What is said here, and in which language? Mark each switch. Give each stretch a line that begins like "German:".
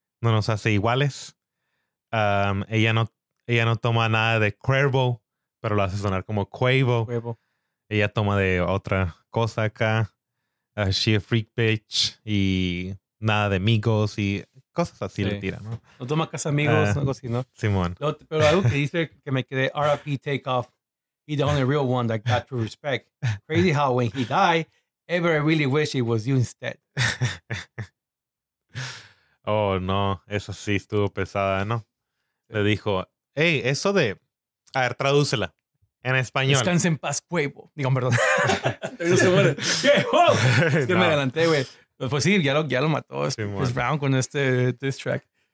Spanish: No nos hace iguales. Ella no toma nada de Cuervo, pero lo hace sonar como Quavo. Ella toma de otra cosa acá.
English: She a freak bitch.
Spanish: Y nada de amigos y cosas así le tira, ¿no? No toma casa amigos, algo así, ¿no? Simón. Pero algo que dice que me quedé, R.I.P.
English: Takeoff, he the only real one that got true respect. Crazy how when he died, everybody really wish it was you instead.
Spanish: Oh, no. Eso sí estuvo pesada, ¿no? Sí. Le dijo, hey, eso de A ver, tradúcela. En español. Descansa en paz, cuervo. Digo, perdón. ¿Qué? ¡Oh! Es que no. Me adelanté, güey. Pues sí, ya lo mató. Sí, Chris Brown con este diss track.